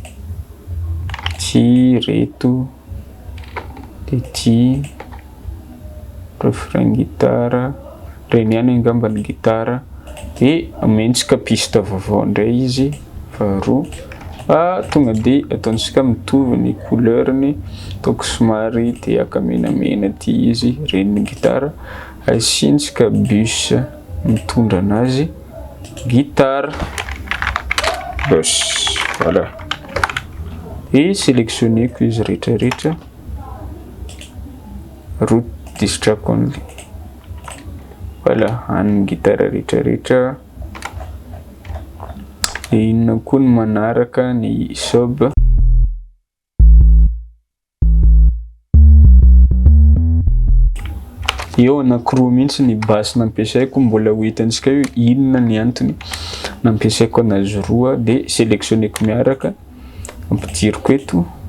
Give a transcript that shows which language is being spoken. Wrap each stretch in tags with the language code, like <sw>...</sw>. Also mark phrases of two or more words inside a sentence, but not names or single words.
<mg>ty reto, de ty refrain gitara, reny ihany angamba ny gitara, de amentsika piste vaovao ndray izy faharoa. Tonga de ataontsika mitovy ny couleurny, ataoko somary te akamenamena ty izy, reny ny gitara, asintsika bus mitondra anazy gitara bus, voilà. Et sélectionneko izy rehetrarehetra,</mg> <en>route this track only,</en> <mg>voilà, any gitara rehetrarehetra. Inona koa ny manaraka ny sub. Eo anankiroa mihitsy ny basse nampiasaiko, mbola ho hitantsika io inona ny antony nampiasaiko anazy roa, de sélectionneko miaraka, ampidiriko eto.</mg>